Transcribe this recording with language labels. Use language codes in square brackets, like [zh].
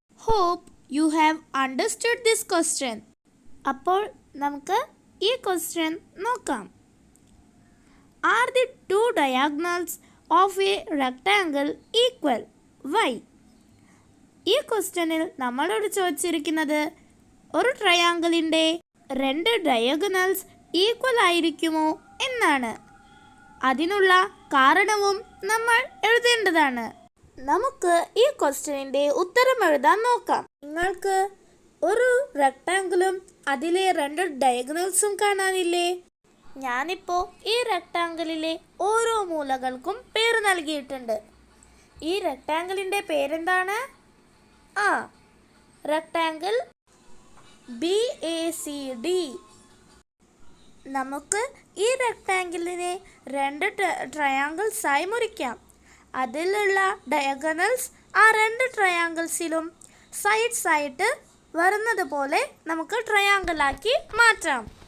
[en] Hope you have understood this question. [ml] അപ്പോൾ നമുക്ക് ഈ ക്വസ്റ്റ്യൻ നോക്കാം. [en] Are the two diagonals of a rectangle equal? Why? [ml] ഈ ക്വസ്റ്റ്യനിൽ നമ്മളോട് ചോദിച്ചിരിക്കുന്നത് ഒരു ട്രയാങ്കിളിൻ്റെ രണ്ട് ഡയഗണൽസ് ഈക്വൽ ആയിരിക്കുമോ എന്നാണ്. അതിനുള്ള കാരണവും നമ്മൾ എഴുതേണ്ടതാണ്. നമുക്ക് ഈ ക്വസ്റ്റ്യനിൻ്റെ ഉത്തരം എഴുതാൻ നോക്കാം. നിങ്ങൾക്ക് ഒരു റെക്ടാങ്കിളും അതിലെ രണ്ട് ഡയഗണൽസും കാണാനില്ലേ? ഞാനിപ്പോൾ ഈ റെക്ടാങ്കിളിലെ ഓരോ മൂലകൾക്കും പേര് നൽകിയിട്ടുണ്ട്. ഈ റെക്ടാങ്കിളിൻ്റെ പേരെന്താണ്? Rectangle BACD. നമുക്ക് ഈ റെക്ടാങ്കിളിനെ രണ്ട് ട്രയാങ്കിൾസായി മുറിക്കാം. അതിലുള്ള ഡയഗണൽസ് ആ രണ്ട് ട്രയാങ്കിൾസിലും സൈഡ്സ് ആയിട്ട് വരുന്നത് പോലെ നമുക്ക് ട്രയാങ്കിളാക്കി മാറ്റാം.